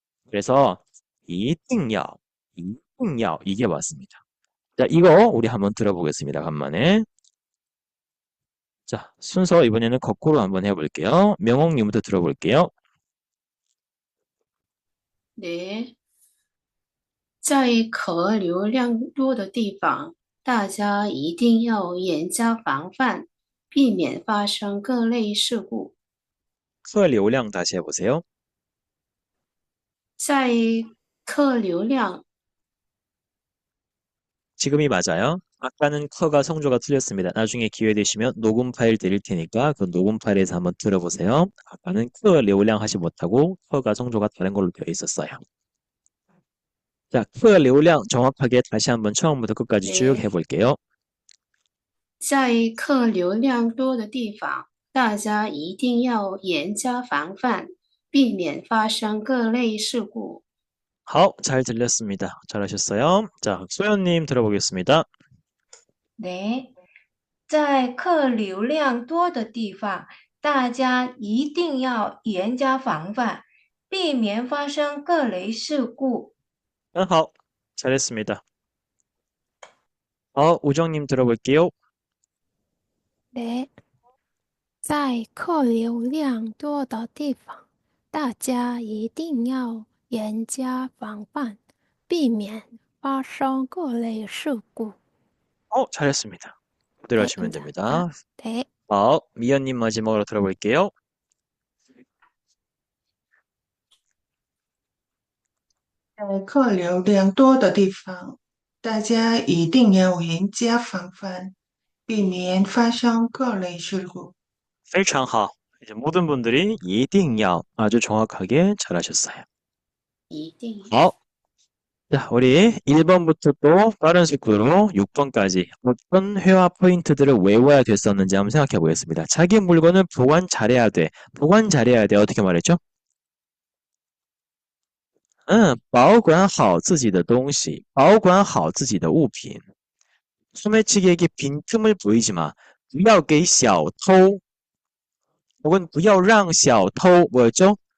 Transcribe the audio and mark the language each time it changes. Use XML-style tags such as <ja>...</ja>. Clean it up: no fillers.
<ko>그래서 이딩요, 이딩요 이게 맞습니다. 자, 이거 우리 한번 들어보겠습니다. 간만에. 자, 순서 이번에는 거꾸로 한번 해볼게요. 명옥님부터 들어볼게요. 네.</ko> <zh>在客流量多的地方，大家一定要严加防范，避免发生各类事故。</zh> <ko>客流量 다시 해보세요.</ko> <zh>在客流量</zh> <ko>지금이 맞아요. 아까는 커가 성조가 틀렸습니다. 나중에 기회 되시면 녹음 파일 드릴 테니까 그 녹음 파일에서 한번 들어보세요. 아까는 커 려울량 하지 못하고 커가 성조가 다른 걸로 되어 있었어요. 자, 커 려울량 정확하게 다시 한번 처음부터 끝까지 쭉 네. 해볼게요.</ko> <zh>在客流量多的地方，大家一定要严加防范，避免发生各类事故。</zh> <ko>잘 들렸습니다. 잘하셨어요. 자, 소연님 들어보겠습니다. 네，</ko> <zh>在客流量多的地方，大家一定要严加防范，避免发生各类事故。</zh> <ko>好, 잘했습니다. 우정님 들어볼게요. 네.</ko> <zh>在客流量多的地方，大家一定要严加防范，避免发生各类事故。</zh> <ko>잘했습니다. 그대로 하시면 됩니다. 네. 미연님 마지막으로 들어볼게요.</ko> <zh>在客流量多的地方，大家一定要严加防范，避免发生各类事故。非常好.</zh> <ko>이제 모든 분들이 一定要 아주 정확하게 잘하셨어요.</ko> <zh>一定</zh> <ko>자, 우리 1번부터 또 빠른 속도로 6번까지 어떤 회화 포인트들을 외워야 됐었는지 한번 생각해 보겠습니다. 자기 물건을 보관 잘해야 돼. 보관 잘해야 돼. 어떻게 말했죠?</ko> <zh>保管好自己的东西,保管好自己的物品.</zh> <ko>소매치기에게 빈틈을 보이지 마.</ko> <zh>不要给小偷</zh> <ko>혹은</ko> <zh>不要让小偷</zh> <ko>뭐였죠?</ko>